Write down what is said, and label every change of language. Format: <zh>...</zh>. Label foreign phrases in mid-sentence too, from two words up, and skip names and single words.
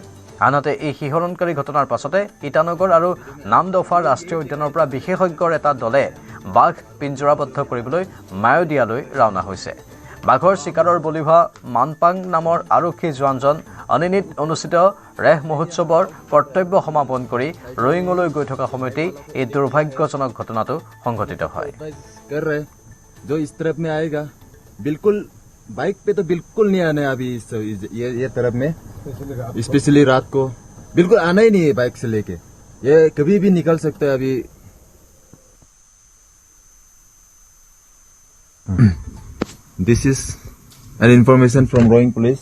<as>আনহাতে এই শিহৰণকাৰী ঘটনাৰ পাছতে ইটানগৰ আৰু নামদফা ৰাষ্ট্ৰীয় উদ্যানৰ পৰা বিশেষজ্ঞৰ এটা দলে বাঘ পিঞ্জৰাবদ্ধ কৰিবলৈ মায়দিয়ালৈ ৰাওনা হৈছে। বাঘৰ চিকাৰৰ বলি হোৱা মানপাং নামৰ আৰক্ষী জোৱানজন অনিনিত অনুষ্ঠিত ৰেহ মহোৎসৱৰ কৰ্তব্য সমাপন কৰি ৰয়িঙলৈ গৈ থকা সময়তেই এই দুৰ্ভাগ্যজনক ঘটনাটো সংঘটিত হয়।</as> <hi>जो इस तरफ में आएगा बिल्कुल बाइक पे तो बिल्कुल नहीं आना है अभी ये तरफ में, स्पेशली रात को बिल्कुल आना ही नहीं है बाइक से लेके, ये कभी भी निकल सकता है अभी।</hi> <en>This is an information from Roing Police.</en>